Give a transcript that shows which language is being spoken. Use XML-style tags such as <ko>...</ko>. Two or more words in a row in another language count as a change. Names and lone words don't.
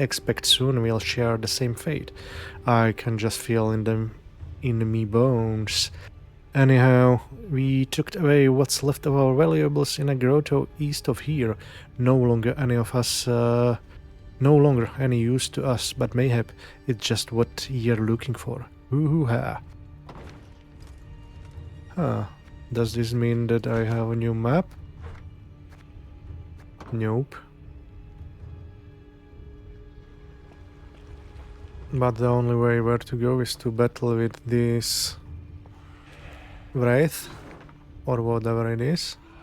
<en>expect soon we'll share the same fate. I can just feel in me bones. Anyhow, we took away what's left of our valuables in a grotto east of here. No longer any use to us, but mayhap it's just what you're looking for. Hoo-hoo-ha. Huh. Does this mean that I have a new map? Nope. But the only way where to go is to battle with this Wraith, or whatever it is.</en>